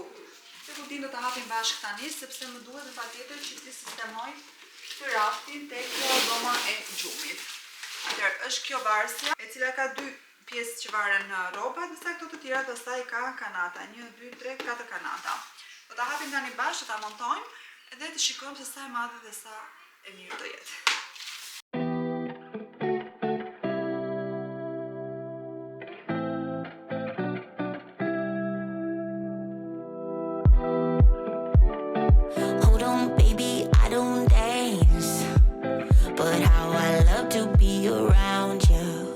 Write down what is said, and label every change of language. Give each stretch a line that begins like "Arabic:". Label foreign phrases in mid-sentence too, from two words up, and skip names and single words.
Albanian: Këtë kutin do ta hapim bashkë tani sepse më duhet patjetër që ti sistemoj këtë raftin tek dhoma e gjumit. Atëherë është kjo varsja e cila ka 2 pjesë që varen rroba, disa këto të tjera pastaj ka kanata, 1, 2, 3, 4 kanata. Do ta hapim tani bashkë, do ta montojmë edhe të shikojmë se sa e madhe dhe sa e mirë do jetë.
English: Hold on, baby, I don't dance, but how I love to be around you.